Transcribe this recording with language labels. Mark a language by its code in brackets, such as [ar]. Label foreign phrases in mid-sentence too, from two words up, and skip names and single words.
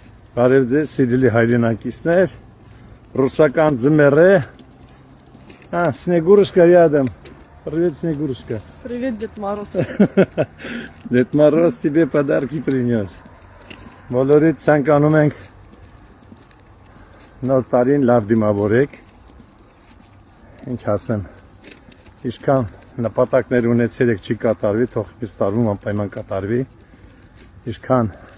[hy] Բարև ձեզ, սիրելի հայրենակիցներ, ռուսական ձմեռ է, [ru] Снегурушка рядом, привет, Снегурушка. Привет, Дед Мороз. Дед Мороз тебе подарки принес. [hy] Բոլորիդ ցանկանում ենք նոր տարին լավ դիմավորեք, ինչ ասեմ, ինչքան նպատակներ ունեցել եք չի կատարվի, թող այս տարվում անպայման կատարվի, ինչքան